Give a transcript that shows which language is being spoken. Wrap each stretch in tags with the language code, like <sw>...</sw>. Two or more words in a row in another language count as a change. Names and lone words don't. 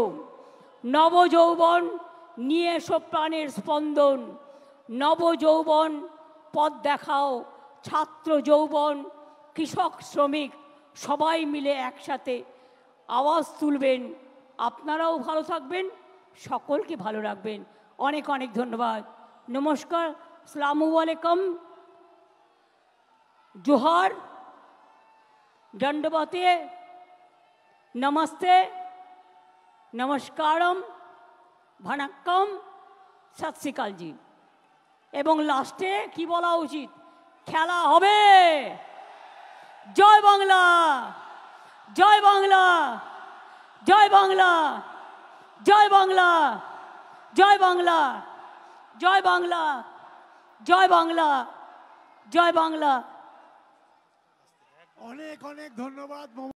<bn>নব যৌবন নিয়ে এসো প্রাণের স্পন্দন, নব যৌবন পথ দেখাও। ছাত্র যৌবন, কৃষক, শ্রমিক সবাই মিলে একসাথে আওয়াজ তুলবেন। আপনারাও ভালো থাকবেন, সকলকে ভালো রাখবেন। অনেক অনেক ধন্যবাদ, নমস্কার,</bn> <ar>السلام عليكم,</ar> <hi>जोहार, दंडवते, नमस्ते, नमस्कारम, वणक्कम,</hi> <pa>ਸਤ ਸ੍ਰੀ ਅਕਾਲ ਜੀ।</pa> <bn>এবং লাস্টে কী বলা উচিত, খেলা হবে। জয় বাংলা, জয় বাংলা, জয় বাংলা, জয় বাংলা, জয় বাংলা, জয় বাংলা, জয় বাংলা, জয় বাংলা। অনেক অনেক ধন্যবাদ।</bn>